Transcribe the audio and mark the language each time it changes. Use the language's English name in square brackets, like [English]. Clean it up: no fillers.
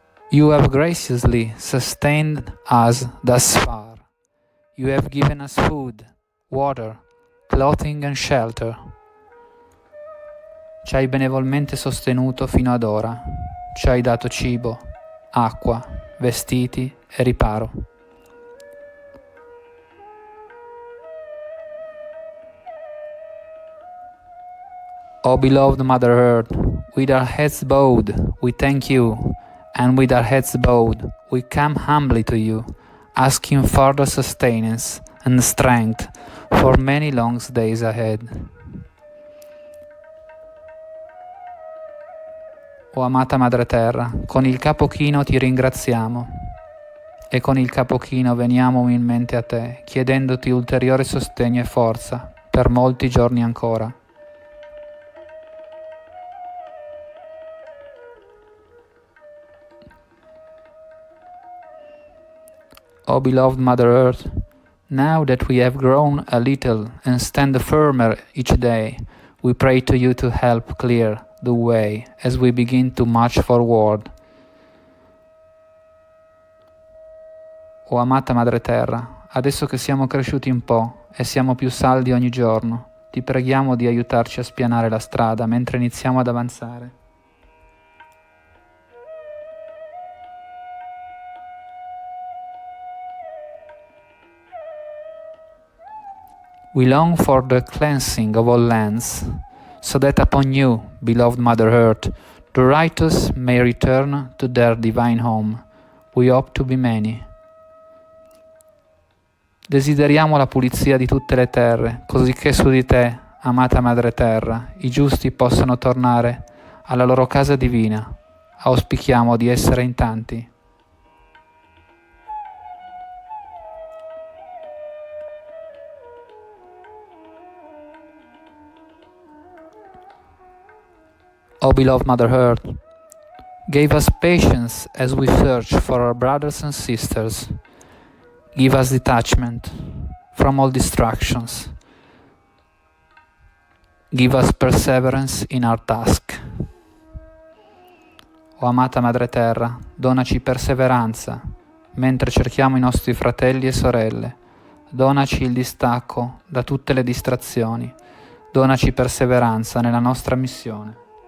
[English] You have graciously sustained us thus far. You have given us food, water, clothing and shelter. [Italian] Ci hai benevolmente sostenuto fino ad ora. Ci hai dato cibo, acqua, vestiti e riparo. [English] O beloved Mother Earth, with our heads bowed, we thank you, and with our heads bowed, we come humbly to you, asking further sustenance and strength for many long days ahead. [Italian] O amata Madre Terra, con il capo chino ti ringraziamo e con il capo chino veniamo umilmente a te, chiedendoti ulteriore sostegno e forza per molti giorni ancora. [English] O beloved Mother Earth, now that we have grown a little and stand firmer each day, we pray to you to help clear the way as we begin to march forward. [Italian] O amata Madre Terra, adesso che siamo cresciuti un po' e siamo più saldi ogni giorno, ti preghiamo di aiutarci a spianare la strada mentre iniziamo ad avanzare. [English] We long for the cleansing of all lands, so that upon you, beloved Mother Earth, the righteous may return to their divine home. We hope to be many. [Italian] Desideriamo la pulizia di tutte le terre, così che su di te, amata Madre Terra, i giusti possano tornare alla loro casa divina. Auspichiamo di essere in tanti. [English] O beloved Mother Earth, give us patience as we search for our brothers and sisters. Give us detachment from all distractions. Give us perseverance in our task. [Italian] O amata Madre Terra, donaci perseveranza mentre cerchiamo i nostri fratelli e sorelle. Donaci il distacco da tutte le distrazioni. Donaci perseveranza nella nostra missione.